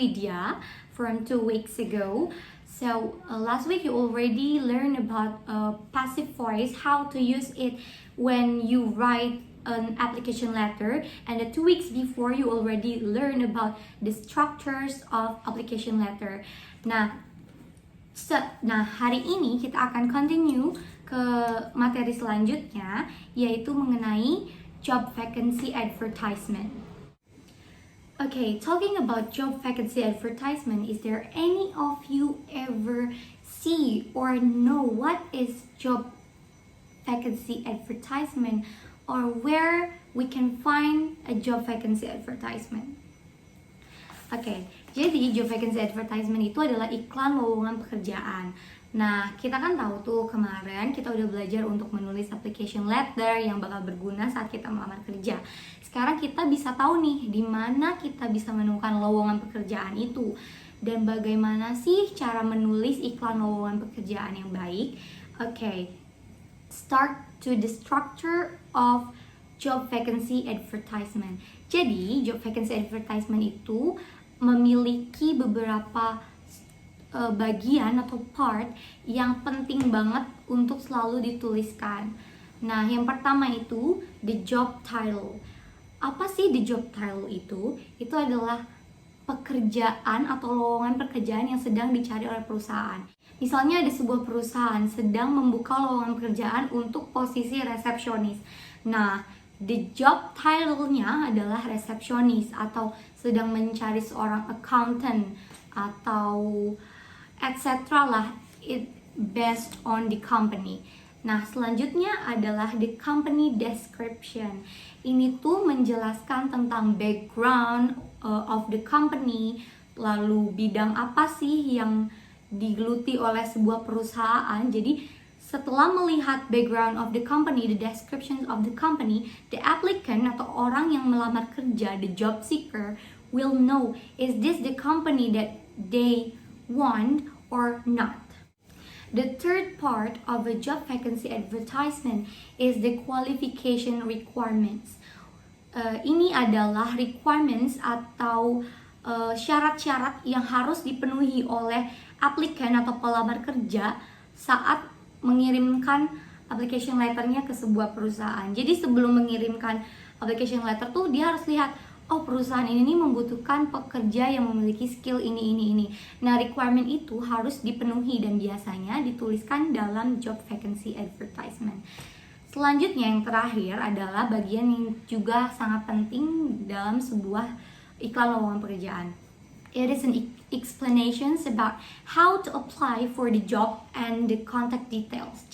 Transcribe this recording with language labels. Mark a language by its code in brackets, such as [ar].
[en] Widya from 2 weeks ago. So last week you already learned about passive voice, how to use it when you write an application letter, and the 2 weeks before you already learned about the structures of application letter. [id] Nah, hari ini kita akan continue ke materi selanjutnya, yaitu mengenai job vacancy advertisement. [en] Okay, talking about job vacancy advertisement, is there any of you ever see or know what is job vacancy advertisement, or where we can find a job vacancy advertisement? [id] Oke, jadi job vacancy advertisement itu adalah iklan lowongan pekerjaan. Nah, kita kan tahu tuh kemarin kita udah belajar untuk menulis application letter yang bakal berguna saat kita melamar kerja. Sekarang kita bisa tahu nih di mana kita bisa menemukan lowongan pekerjaan itu dan bagaimana sih cara menulis iklan lowongan pekerjaan yang baik. [en] Oke, start to the structure of job vacancy advertisement. [id] Jadi, job vacancy advertisement itu memiliki beberapa bagian atau part yang penting banget untuk selalu dituliskan. Nah, yang pertama itu the job title. Apa sih the job title itu? Itu adalah pekerjaan atau lowongan pekerjaan yang sedang dicari oleh perusahaan. Misalnya ada sebuah perusahaan sedang membuka lowongan pekerjaan untuk posisi resepsionis. Nah, the job title-nya adalah resepsionis atau sedang mencari seorang accountant atau etc. [en] lah, it based on the company. [id] Nah, selanjutnya adalah the company description. Ini tuh menjelaskan tentang [en] background of the company, [id] lalu bidang apa sih yang digeluti oleh sebuah perusahaan. Jadi setelah melihat [en] background of the company, the description of the company, the applicant [id] atau orang yang melamar kerja, [en] the job seeker, will know is this the company that they want or not. The third part of a job vacancy advertisement is the qualification requirements. [id] Ini adalah requirements atau syarat-syarat yang harus dipenuhi oleh applicant atau pelamar kerja saat mengirimkan application letternya ke sebuah perusahaan. Jadi sebelum mengirimkan application letter tuh dia harus lihat, oh perusahaan ini membutuhkan pekerja yang memiliki skill ini. Nah, requirement itu harus dipenuhi dan biasanya dituliskan dalam job vacancy advertisement. Selanjutnya yang terakhir adalah bagian yang juga sangat penting dalam sebuah iklan lowongan pekerjaan. [en] It is an explanations about how to apply for the job and the contact details.